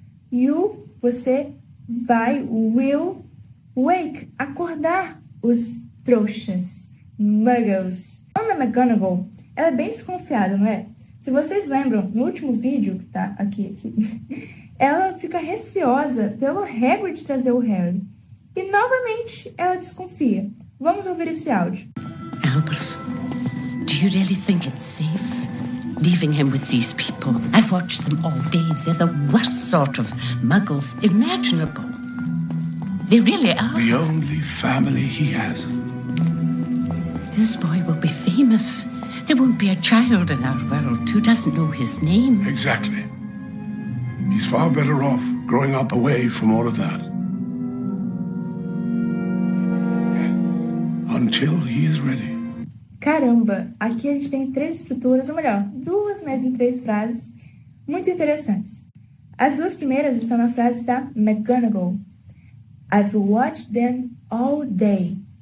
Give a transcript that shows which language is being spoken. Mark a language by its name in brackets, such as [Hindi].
[Portuguese] You, você vai, will, wake, acordar os trouxas, muggles. Ana McGonagall, ela é bem desconfiada, não é? Se vocês lembram, no último vídeo, que tá aqui, ela fica receosa pelo Hagrid trazer o Harry. E, novamente, ela desconfia. Vamos ouvir esse áudio. [English] Albus, do you really think it's safe? Leaving him with these people. I've watched them all day. They're the worst sort of muggles imaginable. They really are. The only family he has. This boy will be famous. There won't be a child in our world who doesn't know his name. Exactly. He's far better off growing up away from all of that. Until he is ready. [Portuguese] Caramba, aqui a gente tem 3 estruturas, ou melhor, 2, mas em 3 frases muito interessantes. As 2 primeiras estão na frase da McGonagall. [English] I've watched them all day.